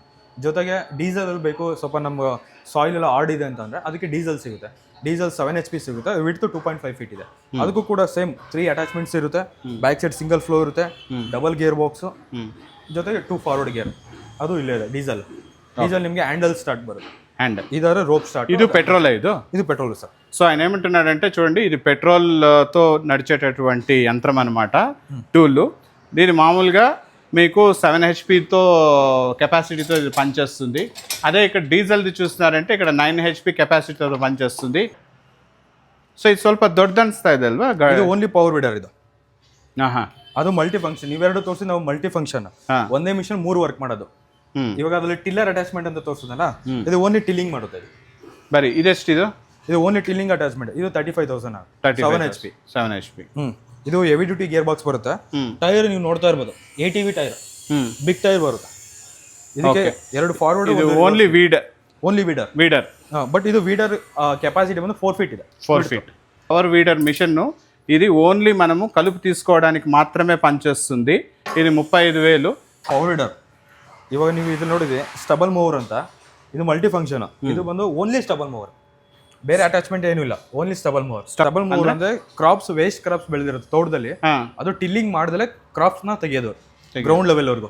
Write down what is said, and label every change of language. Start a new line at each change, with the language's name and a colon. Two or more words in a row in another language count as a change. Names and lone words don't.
Kannada: ಜೊತೆಗೆ ಡೀಸೆಲ್ ಅಲ್ಲಿ ಬೇಕು, ಸ್ವಲ್ಪ ನಮ್ಮ ಸಾಯಿಲ್ ಎಲ್ಲ ಹಾರ್ಡ್ ಇದೆ ಅಂತಂದ್ರೆ ಅದಕ್ಕೆ ಡೀಸೆಲ್ ಸಿಗುತ್ತೆ. ಡೀಸೆಲ್ 7 HP ಸಿಗುತ್ತೆ. ವಿಡ್ತ್ 2.5 ಫೀಟ್ ಇದೆ. ಅದಕ್ಕೂ ಕೂಡ ಸೇಮ್ 3 ಅಟ್ಯಾಚ್ಮೆಂಟ್ಸ್ ಇರುತ್ತೆ.
English: back side single plough
Kannada: ಇರುತ್ತೆ,
English: double gear box,
Kannada: ಜೊತೆಗೆ
English: 2 forward gear.
Kannada: ಅದು ಇಲ್ಲೇ ಇದೆ. ಡೀಸೆಲ್ ನಿಮಗೆ
English: handle start
Kannada: ಬರುತ್ತೆ.
Telugu: హ్యాండిల్ ఇదారు
English: rope start.
Telugu: ఇది పెట్రోల్. ఇది పెట్రోల్ సార్. సో ఆయన ఏమంటున్నాడంటే చూడండి, ఇది పెట్రోల్తో నడిచేటటువంటి యంత్రం అనమాట, టూల్. దీని మామూలుగా మీకు 7 HPతో కెపాసిటీతో ఇది పనిచేస్తుంది. అదే ఇక్కడ డీజిల్ది చూస్తున్నారంటే ఇక్కడ 9 HP కెపాసిటీతో పనిచేస్తుంది.
Kannada: ಸೊ ಇದು ಸ್ವಲ್ಪ ದೊಡ್ಡ ಅನಿಸ್ತಾ ಇದೆ ಅಲ್ವಾ? ಇದು
English: only power weeder
Kannada: ಇದು. ಅದು
English: multi function.
Kannada: ಇವೆರಡು ತೋರಿಸಿ ನಾವು
English: multi function,
Kannada: ಒಂದೇ ಮಿಷನ್ 3 ವರ್ಕ್ ಮಾಡೋದು. ಇವಾಗ ಅದ್ರಲ್ಲಿ
English: tiller attachment
Kannada: ಅಂತ ತೋರಿಸಿದಲ್ಲ, ಇದು
English: only tilling
Kannada: ಮಾಡುತ್ತೆ. ಬರೀ ಇದೆಷ್ಟು ಇದು
English: only tilling attachment.
Kannada: ಇದು 35,000. 7 HP. ಇದು
English: heavy duty gear box
Kannada: ಬರುತ್ತೆ. ಟೈರ್ ನೀವು ನೋಡ್ತಾ ಇರ್ಬೋದು,
English: ATV tyre, big tyre
Kannada: ಬರುತ್ತೆ. ಇದಕ್ಕೆ 2 ಫಾರ್ವರ್ಡ್.
English: only weeder.
Kannada: ಬಟ್ ಇದು
English: weeder capacity
Kannada: ಬಂದು 4 ಫೀಟ್ ಇದೆ.
Telugu: 4 ಫೀಟ್
English: power weeder machine.
Telugu: ఇది ఓన్లీ మనము కలుపు తీసుకోవడానికి మాత్రమే పనిచేస్తుంది. ఇది 35,000
English: power weeder.
Kannada: ಇವಾಗ ನೀವು ಇದು ನೋಡಿದ್ರೆ
English: stubble mower
Kannada: ಅಂತ, ಇದು
English: multi function.
Kannada: ಇದು ಬಂದು
English: only stubble mower,
Kannada: ಬೇರೆ ಅಟ್ಯಾಚ್ಮೆಂಟ್ ಏನೂ ಇಲ್ಲ.
English: only stubble mower
Kannada: ಅಂದ್ರೆ ಕ್ರಾಪ್ಸ್,
English: waste crops
Kannada: ಬೆಳೆದಿರುತ್ತೆ ತೋಟದಲ್ಲಿ, ಅದು ಟಿಲ್ಲಿಂಗ್ ಮಾಡಿದ್ರೆ ಕ್ರಾಪ್ಸ್ ನ ತೆಗೆಯೋದು
English: ground level
Kannada: ವರ್ಗು.